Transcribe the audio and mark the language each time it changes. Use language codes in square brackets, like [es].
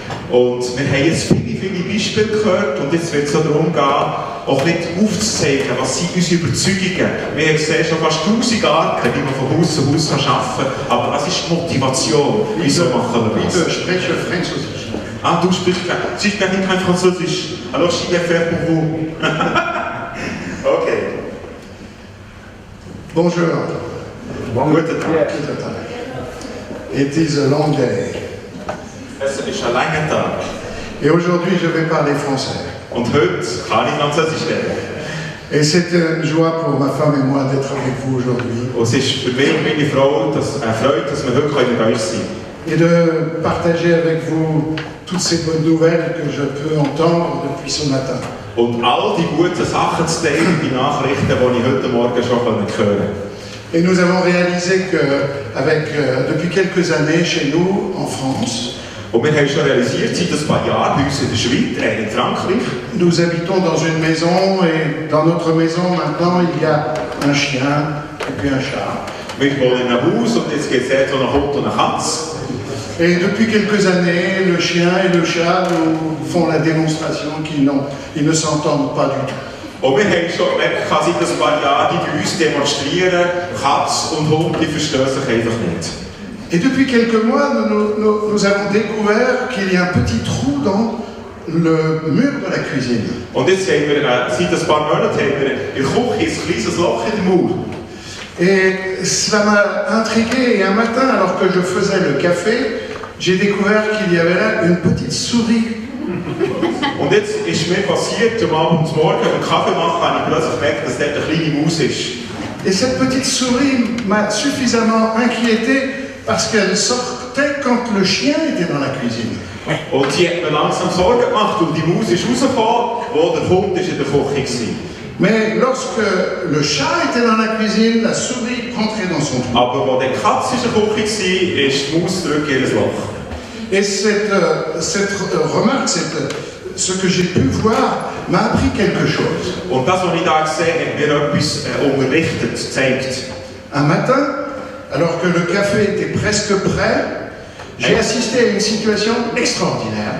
[de] Und wir haben jetzt viele Beispiele gehört und jetzt wird es so darum gehen, auch nicht aufzuzeigen, was sind unsere Überzeugungen. Wir haben gesehen, schon fast 1000 Arten, wie man von Haus zu Haus arbeiten kann. Aber was ist die Motivation? Wieso machen wir das? Ich spreche Französisch. Ah, du sprichst kein Französisch. [fr] Alors, je vais faire pour vous. Okay. Bonjour. [de] Guten Tag. [en] It is a long day. [de] Es ist ein langer Tag. [fr] Et aujourd'hui, je vais parler français. [de] Und heute kann ich Französisch reden. [fr] Et c'est une joie pour ma femme et moi d'être avec vous aujourd'hui. [de] Und es ist für mich und meine Frau eine Freude, dass wir heute bei euch sein können. [fr] Et de partager avec vous toutes ces bonnes nouvelles que je peux entendre depuis ce matin. [de] Und all die guten Sachen zu teilen, die Nachrichten, die ich heute Morgen schon hören konnte. [fr] Et nous avons réalisé que, depuis quelques années chez nous, en France, [de] Und wir haben schon realisiert, seit ein paar Jahren bei uns in der Schweiz, in Frankreich, [fr] nous habitons dans une maison et dans notre maison maintenant il y a un chien et puis un chat. [de] wir wohnen in einem Haus und jetzt geht es so nach Hund und eine Katze. [fr] Et depuis quelques années, le chien et le chat nous font la démonstration qu'ils ne s'entendent pas du tout. [de] Und wir haben schon gemerkt, seit ein paar Jahren, die bei uns demonstrieren, Katze und Hund, die verstehen sich einfach nicht. [fr] Et depuis quelques mois, nous avons découvert qu'il y a un petit trou dans le mur de la cuisine. [de] Und jetzt haben wir, seit ein paar Monaten, haben wir in der Küche ein kleines Loch in der Mauer. [fr] Et cela m'a intrigué. Et un matin, alors que je faisais le café, j'ai découvert qu'il y avait là une petite souris. [de] Und jetzt ist mir passiert, am Abend morgen beim Kaffee machen, habe ich plötzlich gemerkt, dass dort eine kleine Maus ist. [fr] Et cette petite souris m'a suffisamment inquiété parce qu'elle sortait quand le chien était dans la cuisine. [de] Und sie hat mir langsam Sorgen gemacht, und die Maus ist rausgekommen, wo der Hund ist in der Küche war. [fr] Mais lorsque le chat était dans la cuisine, la souris rentrait dans son trou. [de] Aber wo die Katze in der Küche war, ist die Maus zurück in ihr Loch. [fr] Et cette remarque, ce que j'ai pu voir, m'a appris quelque chose. [de] Und das, was ich da gesehen habe, hat mir etwas unterrichtet, gezeigt. [fr] Un matin, alors que le café était presque prêt, j'ai assisté à une situation extraordinaire.